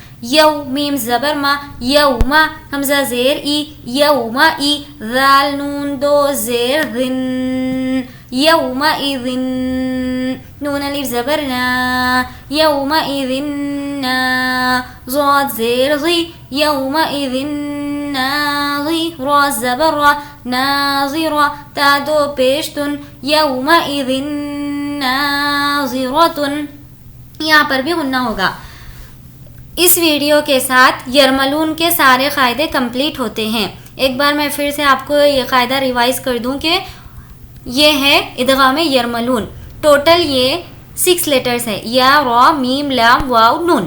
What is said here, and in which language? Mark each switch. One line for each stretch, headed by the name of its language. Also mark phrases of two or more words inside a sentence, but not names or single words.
Urdu: یو. میم زبر ما یوما. حمزہ زیر ای یوما ای. ذال نون دو زیر ذن یوما اذن. نون الف زبر نا یوما اذن نا. ضاد زیر ضی یوما اذن ناظی. را زبر را ناظرہ. تا دو پیش تن یوما اذن ناظرتن. یہاں پر بھی غنہ ہوگا. اس ویڈیو کے ساتھ یرملون کے سارے قاعدے کمپلیٹ ہوتے ہیں. ایک بار میں پھر سے آپ کو یہ قاعدہ ریوائز کر دوں کہ یہ ہے ادغام یرملون. ٹوٹل یہ 6 لیٹرز ہے. یا را میم لام واو نون.